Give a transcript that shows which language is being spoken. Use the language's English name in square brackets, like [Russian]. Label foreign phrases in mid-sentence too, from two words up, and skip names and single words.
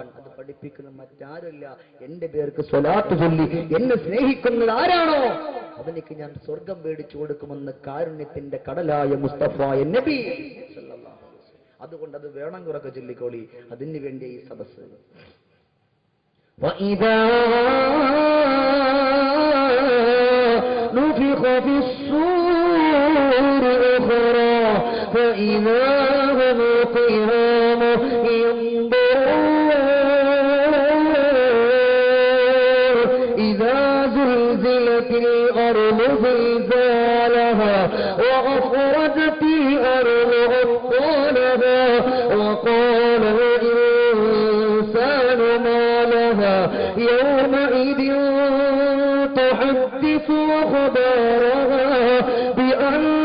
[Malayalam] അത് പഠിപ്പിക്കുന്ന മറ്റാരുമില്ല. എന്റെ പേർക്ക് സ്വലാത്ത് ചൊല്ലി എന്നെ സ്നേഹിക്കുന്നത് ആരാണോ അവനിക്ക് ഞാൻ സ്വർഗം മേടിച്ചു കൊടുക്കുമെന്ന് കാരുണ്യത്തിന്റെ കടലായ മുസ്തഫ നബി സല്ലല്ലാഹു. അതുകൊണ്ട് അത് വേണം, ഉറക്കെ ചൊല്ലിക്കോളി. അതിനു വേണ്ടി ഈ സദസ്സ്. [Arabic] وَإِذَا نُفِخَ فِي الصُّورِ أُخْرَى فَإِذَا هُمْ قِيَامٌ يَنظُرُونَ إِذَا زُلْزِلَتِ الْأَرْضُ زِلْزَالَهَا وَأَخْرَجَتِ الْأَرْضُ أَثْقَالَهَا وَقَالَ الْإِنسَانُ مَا لَهَا يَوْمَئِذٍ تُحَدِّثُ أَخْبَارَهَا بِأَنَّ